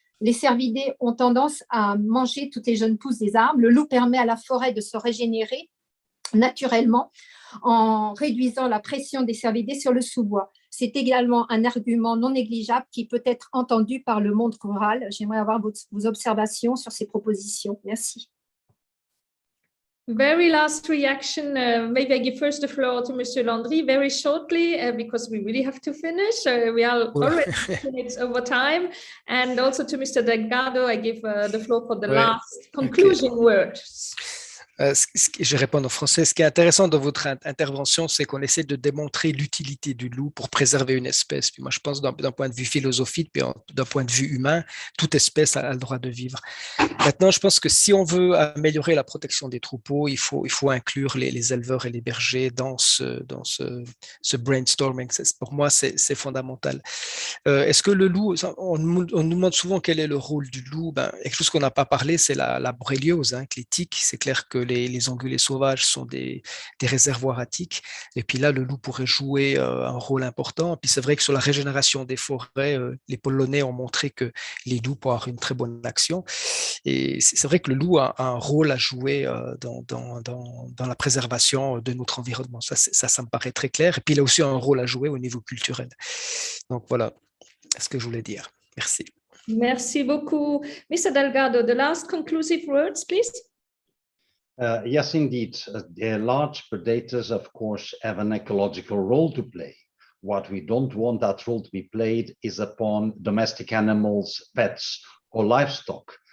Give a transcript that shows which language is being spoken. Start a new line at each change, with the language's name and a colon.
French: Les cervidés ont tendance à manger toutes les jeunes pousses des arbres. Le loup permet à la forêt de se régénérer naturellement en réduisant la pression des cervidés sur le sous-bois. C'est également un argument non négligeable qui peut être entendu par le monde rural. J'aimerais avoir vos observations sur ces propositions. Merci.
English: Very last reaction. Maybe I give first the floor to Mr. Landry very shortly because we really have to finish. We are already minutes over time. And also to Mr. Delgado, I give the floor for the last conclusion words.
French: Je réponds en français. Ce qui est intéressant dans votre intervention, c'est qu'on essaie de démontrer l'utilité du loup pour préserver une espèce. Puis moi, je pense d'un point de vue philosophique, puis d'un point de vue humain, toute espèce a le droit de vivre. Maintenant, je pense que si on veut améliorer la protection des troupeaux, il faut inclure les éleveurs et les bergers dans ce brainstorming. Pour moi, c'est fondamental. Est-ce que le loup, on nous demande souvent quel est le rôle du loup. Quelque chose qu'on n'a pas parlé, c'est la borréliose, hein, les tiques. C'est clair que les ongulés sauvages sont des réservoirs à tiques. Et puis là, le loup pourrait jouer un rôle important. Puis c'est vrai que sur la régénération des forêts, les Polonais ont montré que les loups peuvent avoir une très bonne action. Et c'est vrai que le loup a un rôle à jouer dans la préservation de notre environnement. Ça me paraît très clair. Et puis il a aussi un rôle à jouer au niveau culturel. Donc voilà ce que je voulais dire. Merci. Merci beaucoup. Mr.
English: Delgado, the last conclusive words, please. Yes, indeed. The large predators, of course, have an ecological role to play. What we don't want that role to be played is upon domestic animals, pets, or livestock.